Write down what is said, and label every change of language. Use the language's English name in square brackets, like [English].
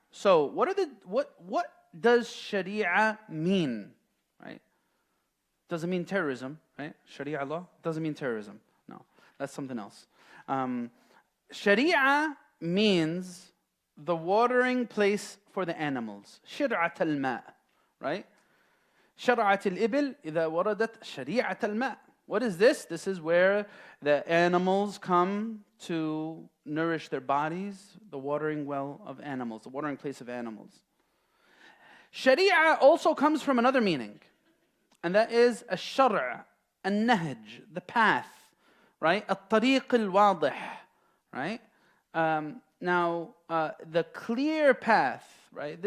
[English] So, what does Sharia mean? Right? Doesn't mean terrorism, right? Sharia law doesn't mean terrorism. No, that's something else. Sharia means the watering place for the animals. [Arabic] شرعة الماء, right? شرعة الإبل إذا وردت شريعة الماء. [English] What is this? This is where the animals come to nourish their bodies, the watering well of animals, the watering place of animals. Sharia also comes from another meaning, and that is [Arabic] الشرع, النهج, [English] the path, right? [Arabic] الطريق الواضح, right? [English] Now, the clear path, right?